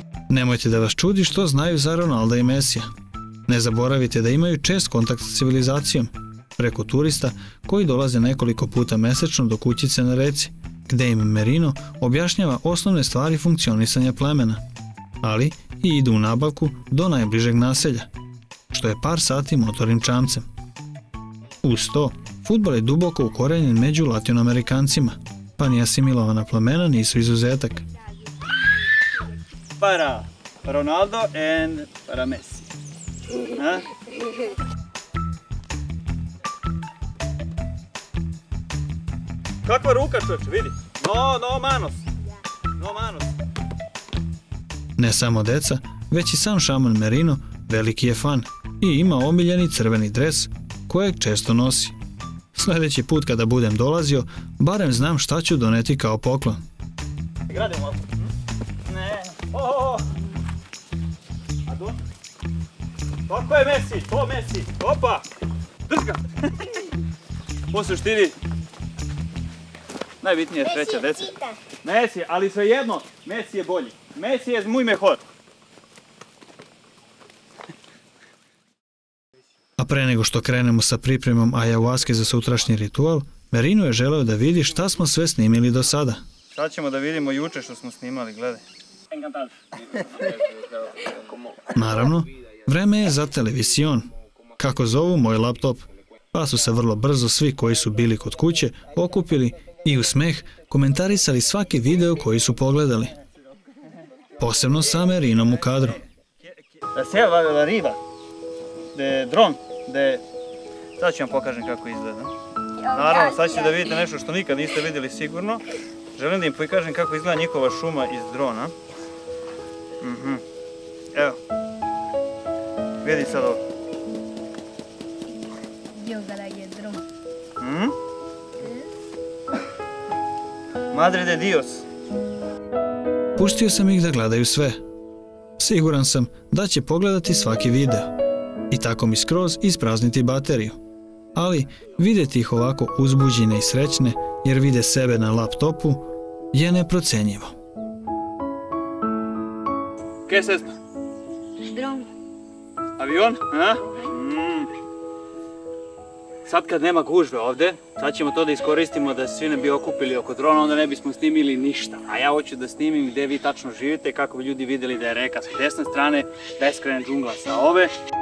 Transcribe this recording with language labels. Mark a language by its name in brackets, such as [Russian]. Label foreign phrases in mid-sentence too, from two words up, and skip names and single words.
[Serbian] Nemojte da vas čudi što znaju za Ronalda i Messija. Ne zaboravite da imaju čest kontakt sa civilizacijom, preko turista koji dolaze nekoliko puta mesečno do kućice na reci, gdje im Merino objašnjava osnovne stvari funkcionisanja plemena, ali i idu u nabavku do najbližeg naselja, što je par sati motornim čamcem. Uz to, fudbal je duboko ukorenjen među Latinoamerikancima, pa ni asimilovana plemena nisu izuzetak. [Spanish] Para Ronaldo and para Messi. [Serbian] Kakva ruka, čovječe, vidi. [Spanish] No manos. [Serbian] Ne samo deca, već i sam šaman Merino veliki je fan i ima omiljeni crveni dres kojeg često nosi. Sljedeći put kada budem dolazio, barem znam šta ću doneti kao poklon. Gradimo malo. Ne. A do? Kako je Messi? To Messi. Opa! Drž ga! U suštini, najbitnije je sreća, dece. Messi, ali svejedno, Messi je bolji. Messi je [Spanish] muy mejor. [Serbian] A pre nego što krenemo sa pripremom ayahuaske za sutrašnji ritual, Merino je želeo da vidi šta smo sve snimili do sada. Sad ćemo da vidimo juče što smo snimali, gledaj. Naravno, vreme je za televizion, kako zovu moj laptop, pa su se vrlo brzo svi koji su bili kod kuće okupili i u smeh komentarisali svaki video koji su pogledali. Posebno sa Merinom u kadru. Da se va riba, de dron, de... Sad ću vam pokažem kako izgleda. Naravno, sad ćete da vidite nešto što nikad niste vidjeli sigurno. Želim da im pokažem kako izgleda njihova šuma iz drona. Evo. Vidi sad ovo. [Spanish] Madre de Dios. [Serbian] Pustio sam ih da gledaju sve. Siguran sam da će pogledati svaki video i tako mi skroz isprazniti bateriju. Ali vidjeti ih ovako uzbuđene i srećne jer vide sebe na laptopu je neprocenjivo. [Spanish] ¿Qué es esto? Dron. Avion? [Serbian] Sad kad nema gužve ovdje, sad ćemo to da iskoristimo da svi ne bi okupili oko drona, onda ne bismo snimili ništa. A ja hoću da snimim gdje vi tačno živite, kako bi ljudi vidjeli da je reka sa desne strane, beskrajan džungla sa ove.